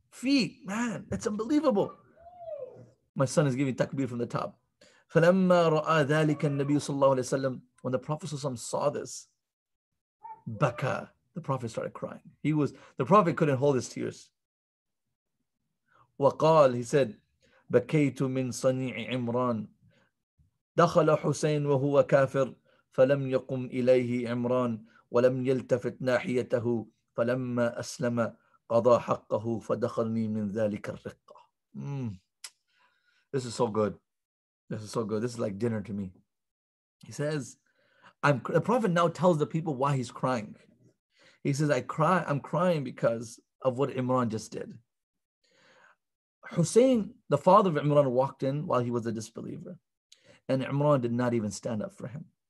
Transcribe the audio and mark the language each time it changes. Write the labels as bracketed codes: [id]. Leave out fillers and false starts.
[en] Feet, man, that's unbelievable. My son is giving takbir from the top. [ar] فَلَمَّا رَأَى ذَلِكَ النَّبِيُّ صلى الله عليه وسلم, [en] when the Prophet saw this, baka, the Prophet started crying. The Prophet couldn't hold his tears. [ar] وقال, [en] he said, [ar] بكيت من صنيع عمران دخل حسين وهو كافر فلم يقم إليه عمران ولم يلتفت ناحيته فلما أسلم قضى حقه فدخلني من ذلك الرقة. [en] This is so good. This is so good. This is like dinner to me. He says, the Prophet now tells the people why he's crying. He says, I'm crying because of what Imran just did. Hussein, the father of Imran, walked in while he was a disbeliever, and Imran did not even stand up for him.